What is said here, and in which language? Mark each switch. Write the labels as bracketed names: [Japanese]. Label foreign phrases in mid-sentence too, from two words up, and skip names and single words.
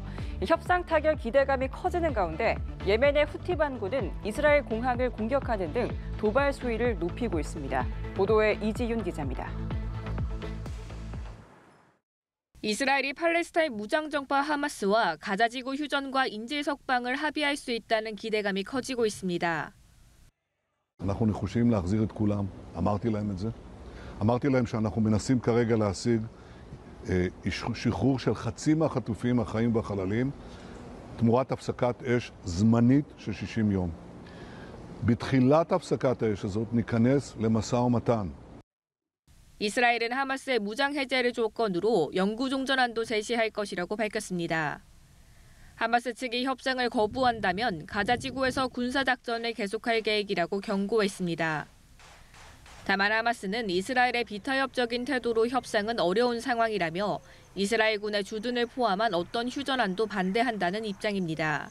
[Korean] 협상 타결 기대감이 커지는 가운데 예멘의 후티 반군은 이스라엘 공항을 공격하는 등 도발 수위를 높이고 있습니다. 보도에 이지윤 기자입니다. 이스라엘이 팔레스타인 무장정파 하마스와 가자지구 휴전과 인질 석방을 합의할 수 있다는 기대감이 커지고 있습니다. [Hebrew] אנחנו נחושים להחזיר את כולם, אמרתי להם את זה. אמרתי להם שאנחנו מנסים כרגע להשיג שחרור של חצי מהחטופים החיים והחללים תמורת הפסקת אש זמנית של 60 יום. בתחילת הפסקת האש הזאת ניכנס למשא ומתן. [Korean] 이스라엘은 하마스의 무장 해제를 조건으로 영구 종전안도 제시할 것이라고 밝혔습니다. 하마스 측이 협상을 거부한다면 가자 지구에서 군사 작전을 계속할 계획이라고 경고했습니다. 다만 하마스는 이스라엘의 비타협적인 태도로 협상은 어려운 상황이라며 이스라엘군의 주둔을 포함한 어떤 휴전안도 반대한다는 입장입니다.